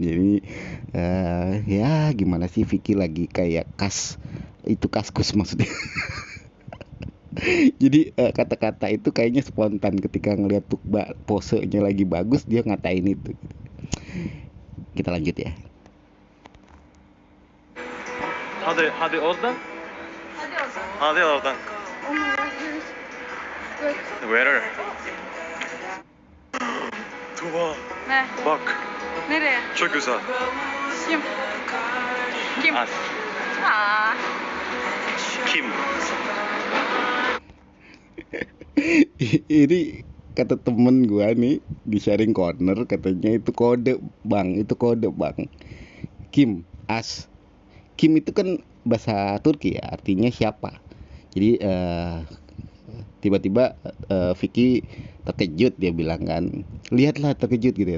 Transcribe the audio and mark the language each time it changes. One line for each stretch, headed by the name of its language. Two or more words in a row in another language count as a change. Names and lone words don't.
Indonesian: Jadi ya gimana sih, Vicky lagi kayak kaskus maksudnya. Jadi kata-kata itu kayaknya spontan ketika ngelihat Tukba posenya lagi bagus, dia ngatain itu. Kita lanjut ya. Hadi oradan. Hadi oradan.
English: Oh my god, here's good. Where? Tuba.
Turkish: Ne? Bak. Nereye? Çok güzel. Kim? Kim? As. Kim?
Indonesian: Ini kata temen gua nih di
English: sharing corner,
Indonesian: katanya itu kode bang,
Turkish: Kim, as.
Indonesian: Kim itu kan bahasa Turki ya, artinya siapa. Jadi tiba-tiba Vicky terkejut, dia bilang kan, lihatlah, terkejut gitu ya.